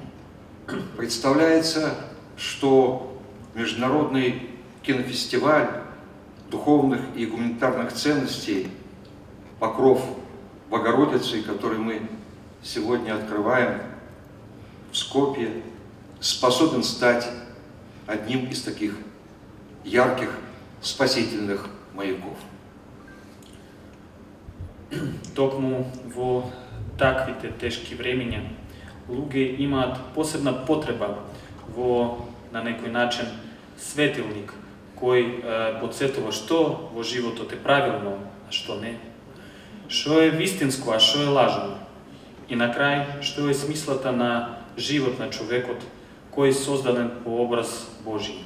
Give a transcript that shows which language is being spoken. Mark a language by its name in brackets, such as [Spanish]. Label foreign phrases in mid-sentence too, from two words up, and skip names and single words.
[Russian] Представляется, что Международный кинофестиваль духовных и гуманитарных ценностей «Покров Богородицы», который мы сегодня открываем в Скопье, способен стать одним из таких ярких спасительных маяков. [Macedonian] Токму во таквите тешки времења, луѓе имаат посебна потреба во, на некој начин, светилник, кој подсетува што во животот е правилно, а што не, што е вистинско, а што е лажно, и на крај, што е смислата на живот на човекот, кој е создаден по образ Божи.